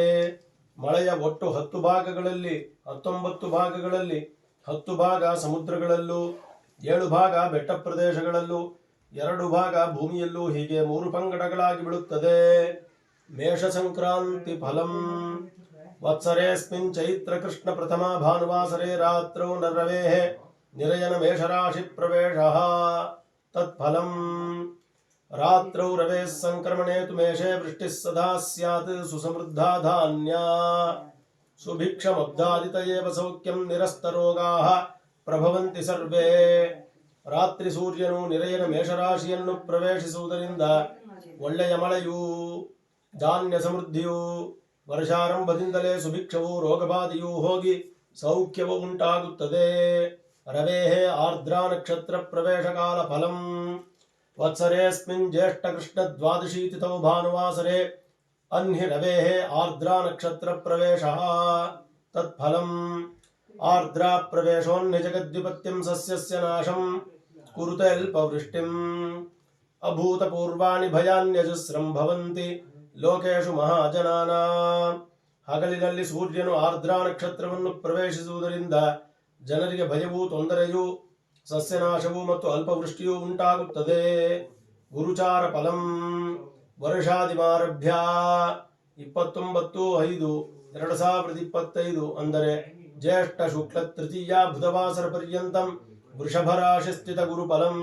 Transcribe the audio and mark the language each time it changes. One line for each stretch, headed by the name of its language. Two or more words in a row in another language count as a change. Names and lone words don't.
Kannada: ಮಳೆಯ ಒಟ್ಟು 10 ಭಾಗಗಳಲ್ಲಿ 19 ಭಾಗಗಳಲ್ಲಿ 10 ಭಾಗ ಸಮುದ್ರಗಳಲ್ಲೂ, 7 ಭಾಗ ಬೆಟ್ಟ ಪ್ರದೇಶಗಳಲ್ಲೂ, 2 ಭಾಗ ಭೂಮಿಯಲ್ಲೂ, ಹೀಗೆ 3 ಪಂಗಡಗಳಾಗಿ ಬೀಳುತ್ತದೆ.
Sanskrit: ಮೇಷ ಸಂಕ್ರಾಂತಿ ಫಲಂ. ವತ್ಸರೇಸ್ಮಿನ್ ಚೈತ್ರ ಕೃಷ್ಣ ಪ್ರಥಮ ಭಾನುವಾಸರೆ ರಾತ್ರೌ ನರವೇಃ ನಿರಯನ ಮೇಷರಾಶಿ ಪ್ರವೇಶಃ. ತತ್ಫಲಂ. ರಾತ್ರೌ ರವೇಃ ಸಂಕ್ರಮಣೆ ತು ಮೇಷೇ ವೃಷ್ಟಿಃ ಸದಾ ಸ್ಯಾತ್ ಸುಸಮೃದ್ಧಾ ಧಾನ್ಯಾ. ಸುಭಿಕ್ಷಮಬ್ಧಾದಿತ ಏವ ಸೌಖ್ಯಂ ನಿರಸ್ತರೋಗಾಃ ಪ್ರಭವಂತಿ ಸರ್ವೇ.
Kannada: ರಾತ್ರಿ ಸೂರ್ಯನು ನಿರಯನ ಮೇಷರಾಶಿಯನ್ನು ಪ್ರವೇಶಿಸುವುದರಿಂದ ಒಳ್ಳೆಯ ಮಳೆಯೂ ಧಾನ್ಯ ಸಮೃದ್ಧಿಯೂ, ವರ್ಷಾರಂಭದಿಂದಲೇ ಸುಭಿಕ್ಷವೂ ರೋಗಬಾಧೆಯೂ ಹೋಗಿ ಸೌಖ್ಯವೂ ಉಂಟಾಗುತ್ತದೆ.
Sanskrit: ರವೇಃ ಆರ್ದ್ರಾ ನಕ್ಷತ್ರ ಪ್ರವೇಶಕಾಲ ಫಲಂ. ವತ್ಸರೇಸ್ಮಿನ್ ಜ್ಯೇಷ್ಠ ಕೃಷ್ಣ ದ್ವಾದಶಿ ತಿಥೌ ಭಾನುವಾಸರೆ अन्हिरवेः आर्द्रा नक्षत्र प्रवेशः तत्फलम् आर्द्रा प्रवेशोन्निजगद्विपत्यं सस्यस्य नाशं कुरुते अल्पवृष्टिम् अभूतपूर्वाणि भयान्यजस्रं भवन्ति ಲೋಕೇಶು ಮಹಾಜನಾನ.
Kannada: ಹಗಲಿನಲ್ಲಿ ಸೂರ್ಯನು ಆರ್ದ್ರಾ ನಕ್ಷತ್ರವನ್ನು ಪ್ರವೇಶಿಸುವುದರಿಂದ ಜನರಿಗೆ ಭಯವೂ ತೊಂದರೆಯೂ ಸಸ್ಯನಾಶವೂ ಮತ್ತು ಅಲ್ಪವೃಷ್ಟಿಯೂ ಉಂಟಾಗುತ್ತದೆ.
Sanskrit: ಗುರುಚಾರ ಫಲಂ ವರ್ಷಾದಿಮಾರಭ್ಯ 29/5/2025 ಅಂದರೆ ಜ್ಯೇಷ್ಠ ಶುಕ್ಲ ತೃತೀಯ ಬುಧವಾಸರ ಪರ್ಯಂತಂ ವೃಷಭರಾಶಿ ಸ್ಥಿತ ಗುರುಫಲಂ.